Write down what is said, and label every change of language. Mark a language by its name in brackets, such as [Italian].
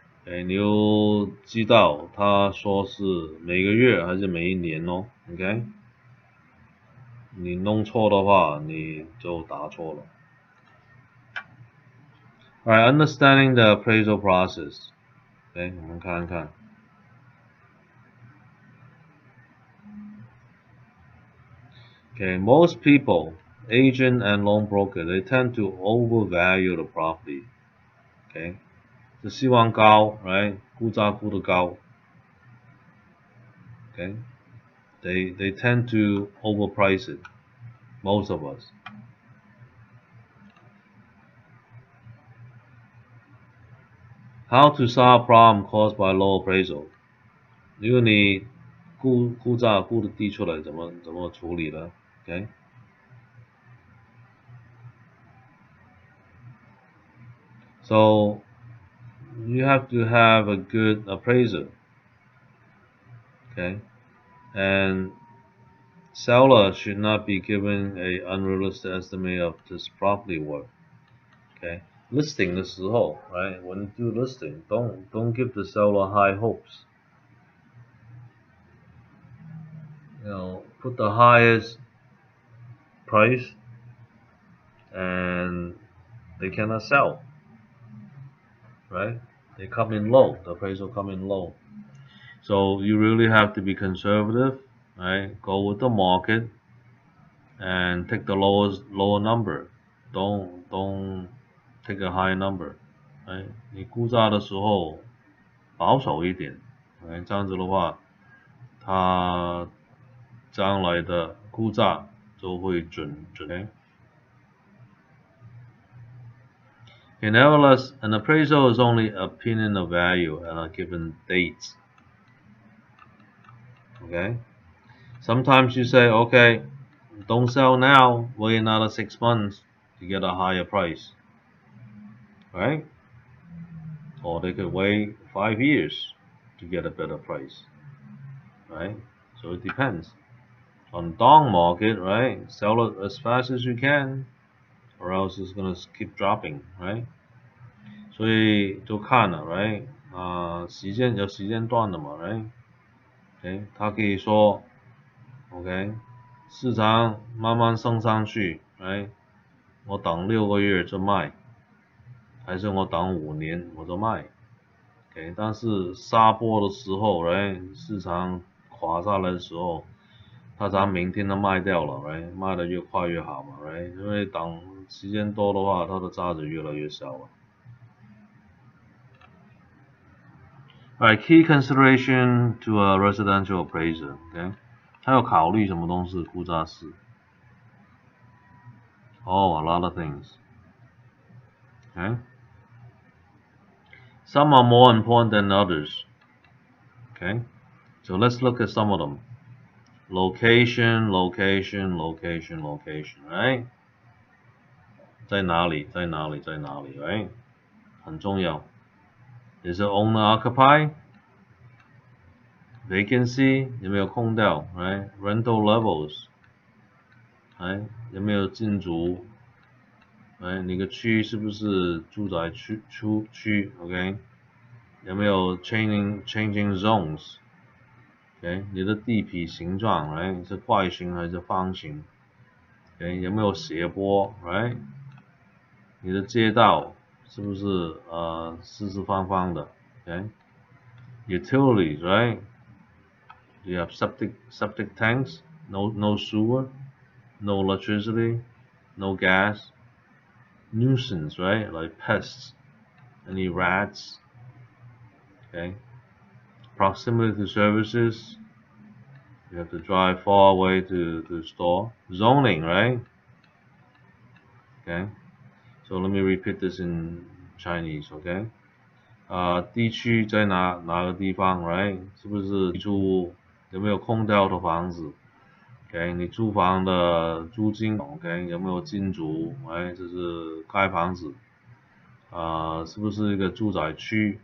[Chinese] 你又知道他说是每个月还是每一年哦 ，OK？你弄错的话，你就答错了。 [English] Alright, understanding the appraisal process. [Chinese] 我们看看。 [English] Most people, agent and loan broker, they tend to overvalue the property. [Chinese] 就希望高 ，right？ 估价估得高。 [English] They tend to overprice it. Most of us. How to solve problem caused by low appraisal? [Chinese] 如果你估价估的低出来，怎么处理呢 ？Okay. [English] So you have to have a good appraiser. Okay. And seller should not be given a unrealistic estimate of this property worth. Okay. listing [Chinese] 的时候 [English] ，right? When you do listing, don't give the seller high hopes. Put the highest price, and they cannot sell, right? They come in low. The price will come in low. So you really have to be conservative, right? Go with the market and take the lower number. Don't take a high number, right? [Chinese] 你估价的时候保守一点，这样子的话，它将来的估价就会准。 [English] Okay, nevertheless, an appraisal is only opinion of value at a given date. Okay? Sometimes you say, okay, don't sell now, wait another 6 months to get a higher price. Right? Or they could wait 5 years to get a better price. Right? So it depends. On down market, right? Sell it as fast as you can, or else it's gonna keep dropping, right? [Chinese] 所以就看了 ，right？ 时间有时间段的嘛 ，right？OK，他可以说 ，OK，市场慢慢升上去 ，right？我等6个月就卖，还是我等5年我就卖 ，OK？但是杀波的时候 ，right？ 市场垮下来的时候，他才明天就卖掉了 ，right？卖得越快越好嘛 ，right？ 因为等时间多的话，它的价值越来越小了。 [English] Alright, key consideration to a residential appraiser. [Chinese] Okay, 他要考虑什么东西？估价师。 [English] Oh, a lot of things. Okay, some are more important than others. Okay, so let's look at some of them. Location, location, location, location. [Chinese] Right? 在哪里？在哪里？在哪里？Right? 很重要。 [English] Is it owner occupied? [Chinese] Vacancy 有没有空掉 ？Right? [English] Rental levels. [Chinese] Right? 有没有进驻？你个区是不是住宅区？OK？有没有 [English] changing zones？ [Chinese] OK？你的地皮形状是块形还是方形？OK？有没有斜坡 ？Right？ 你的街道是不是四四方方的 ？OK？ Utilities, right? [English] Do you have septic tanks? No sewer, no electricity, no gas. Nuisance, right? Like pests, any rats. Okay. Proximity to services. You have to drive far away to the store. Zoning, right? Okay. So let me repeat this in Chinese, okay? [Chinese] 地区在哪个地方 ，right？ 是不是租屋？有没有空掉的房子 ？OK， 你租房的租金 ，OK， 有没有进驻？这是盖房子，是不是一个住宅区？